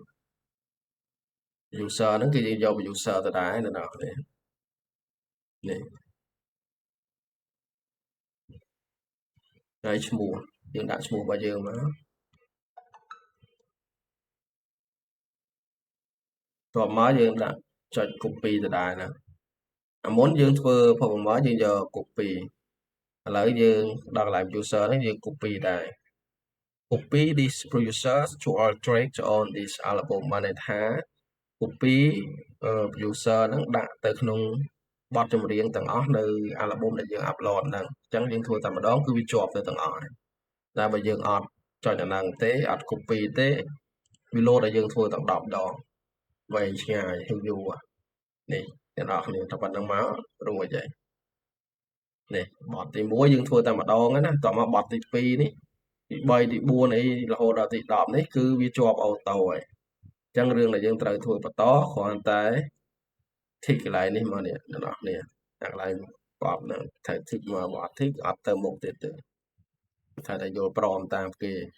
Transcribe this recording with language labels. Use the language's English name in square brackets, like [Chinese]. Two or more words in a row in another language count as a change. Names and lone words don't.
[Khmer] user ហ្នឹងគឺយើងយក user ទៅដែរអ្នកនរគ្នានេះហើយឈ្មោះយើងដាក់ឈ្មោះរបស់យើងមកតបមកយើងដាក់ចុច copy ទៅដែរណាអាមុនយើងធ្វើផុសមក យើងយក copy ឥឡូវយើងដល់កន្លែង user ហ្នឹងយើង copy ដែរ [English] copy this users to all track on this album [Khmer] បានន័យថា copy user ហ្នឹងដាក់ទៅក្នុងបទចម្រៀងទាំងអស់នៅ album ដែលយើង upload ហ្នឹងអញ្ចឹងយើងធ្វើតែម្ដងគឺវាជាប់ទៅទាំងអស់ហើយតែបើយើងអត់ចុចអាហ្នឹងទេអត់ copy ទេវា load ឲ្យ យើងធ្វើទាំង10ដងវែងឆ្ងាយហើយយូរនេះអ្នកនរគ្នាតែប៉ុណ្្នឹងមករួចហើយនេះបទទី1យើងធ្វើតែម្ដងណាតោះមកបទទី2នេះទី3ទី4អីរហូតដល់ទី10នេះគឺវាជាប់អូតូហើយអញ្ចឹងរឿងដែលយើងត្រូវធ្វើបន្តគ្រាន់តែ tick កន្លែងនេះមកនេះអ្នកនរគ្នាអាកន្លែងបបហ្នឹងត្រូវ tick មកបើអត់ tick អត់ទៅមុខទៀតទេថាតែយល់ព្រមតាមគេ